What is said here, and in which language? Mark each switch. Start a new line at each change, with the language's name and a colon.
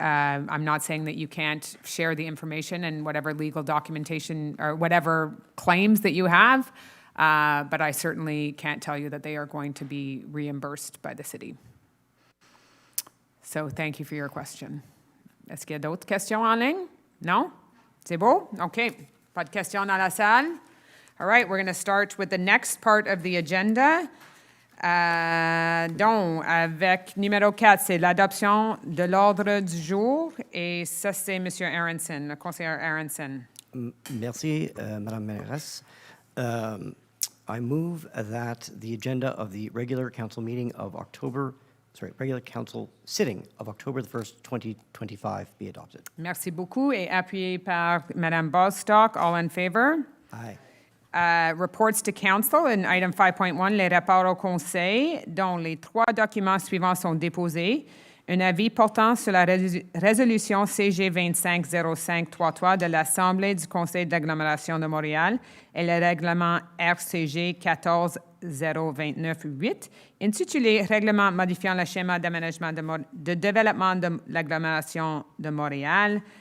English: I'm not saying that you can't share the information and whatever legal documentation or whatever claims that you have, but I certainly can't tell you that they are going to be reimbursed by the city. So thank you for your question.
French: Est-ce qu'il y a d'autres questions en ligne? No? C'est beau? OK. Pas de questions dans la salle?
English: All right, we're going to start with the next part of the agenda.
French: Donc, avec numéro 4, c'est l'adoption de l'ordre du jour. Et ça, c'est M. Aronson, le conseiller Aronson. Merci, Madame Mairesse.
English: I move that the agenda of the regular council meeting of regular council sitting of October the 1st, 2025 be adopted.
French: Merci beaucoup et appuyé par Mme Bostock.
English: All in favor? Aye. Reports to Council, in item 5.1,
French: les rapports au Conseil, dont les 3 documents suivants sont déposés. Un avis portant sur la résolution CG 250533 de l'Assemblée du Conseil d'agglomération de Montréal et le règlement RCG 14029-8, intitulé Règlement modifiant le schéma d'aménagement de développement de l'agglomération de Montréal